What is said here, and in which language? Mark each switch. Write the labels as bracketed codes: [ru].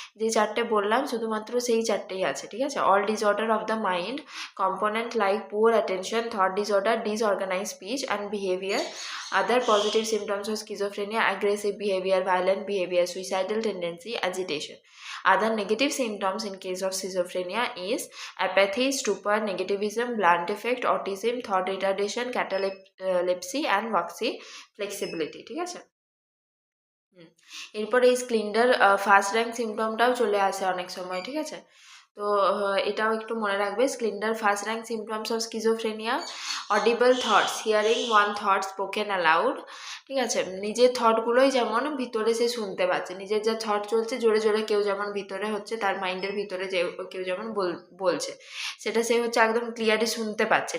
[bn] যে চারটে বললাম শুধুমাত্র সেই চারটেই আছে। ঠিক [en] আছে, all disorder of the mind component like poor attention, thought disorder, disorganise speech and behaviour, other positive symptoms of schizophrenia, aggressive behaviour, violent behaviour, suicidal tendency, agitation. Other negative symptoms in case of schizophrenia is apathy, stupor, negativism, blunt effect, autism, thought retardation, catalepsy and waxy flexibility. [bn] ঠিক আছে, এরপরে এই Splendor first rank সিমটমটাও চলে আসে অনেক সময়। ঠিক আছে, তো এটাও একটু মনে রাখবে। [en] Schneider first rank symptoms of schizophrenia, audible thoughts, hearing one thought spoken aloud. [bn] ঠিক আছে, নিজের থটগুলোই যেমন ভিতরে সে শুনতে পাচ্ছে, নিজের যা থট চলছে জোরে জোরে কেউ যেমন ভিতরে হচ্ছে তার মাইন্ডের ভিতরে যে কেউ যেমন বলছে সেটা সে হচ্ছে একদম ক্লিয়ারলি শুনতে পাচ্ছে।